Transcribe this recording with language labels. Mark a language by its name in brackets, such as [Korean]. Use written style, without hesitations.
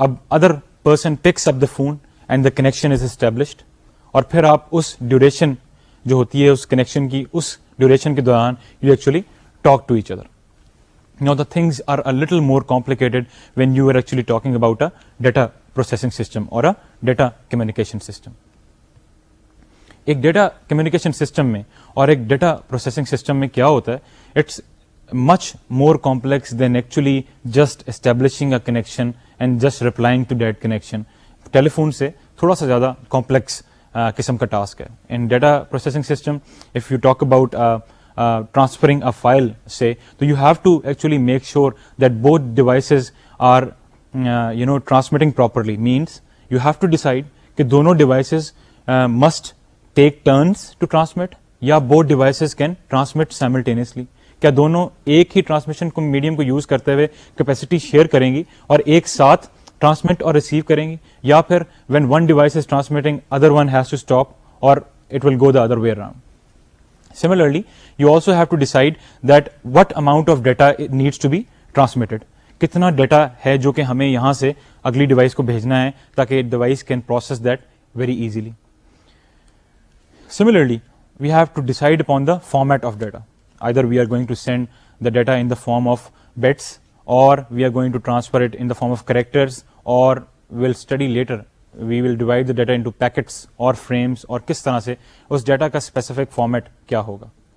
[English] Other person picks up the phone and the connection is established, [Urdu] اور پھر آپ اس duration جو ہوتی ہے اس کنیکشن کی, اس ڈیوریشن کے دوران [English] you actually talk to each other. Now the things are a little more complicated when you are actually talking about a data processing system or a data communication system. [Urdu] ایک data communication system میں اور ایک data processing system میں کیا ہوتا ہے, [English] It's much more complex than actually just establishing a connection and just replying to that connection. [Urdu] Tele phone سے تھوڑا سا زیادہ کمپلیکس قسم کا ٹاسک ہے. [English] In data processing system if you talk about transferring a file سے, تو you have to actually make sure that both devices are transmitting properly. Means you have to decide کہ دونوں devices must take turns to transmit, یا both devices can transmit simultaneously. [Urdu] کیا دونوں ایک ہی transmission کو medium کو یوز کرتے ہوئے کیپیسٹی شیئر کریں گی اور ایک ساتھ ٹرانسمٹ اور ریسیو کریں گی, یا پھر [English] When one device is transmitting other one has to stop or it will go the other way around. Similarly, you also have to decide that what amount of data needs to be transmitted. [Urdu] کتنا data ہے جو کہ ہمیں یہاں سے اگلی device کو بھیجنا ہے تاکہ [English] Device can process that very easily. Similarly, we have to decide upon the format of data. Either we are going to send the data in the form of bits, or we are going to transfer it in the form of characters, or we'll study later we will divide the data into packets or frames, [Urdu] اور کس طرح سے اس data کا specific format کیا ہوگا.